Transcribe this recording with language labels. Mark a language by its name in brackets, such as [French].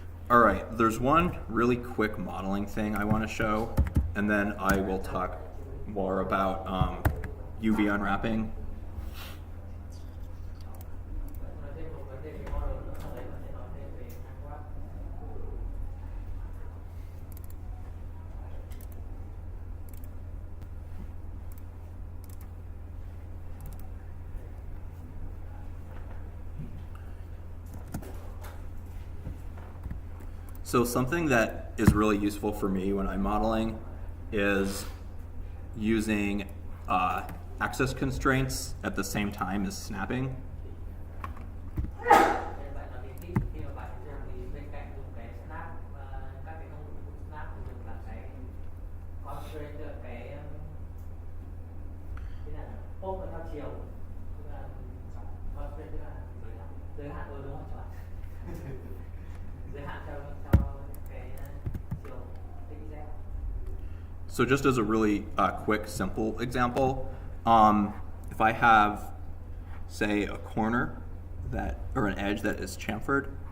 [English] All right, there's one really quick modeling thing I want to show, and then I will talk more about UV unwrapping. [Vietnamese] Nói thêm một vấn đề về model nữa, ở đây có thể nói thêm về unwrap. [English] So something that is really useful for me when I'm modeling is using axis constraints at the same time as snapping. [Vietnamese] Nên bạn nói đến khi mà bạn dùng thì bên cạnh dùng cái snap và các cái công cụ snap thì dùng là cái constraint, tức là cái là pop theo chiều, tức là constraint tức là giới hạn đúng không các bạn? Giới hạn theo cái chiều xz. [English] So just as a really quick, simple example, if I have, say, a corner that, or an edge that is chamfered,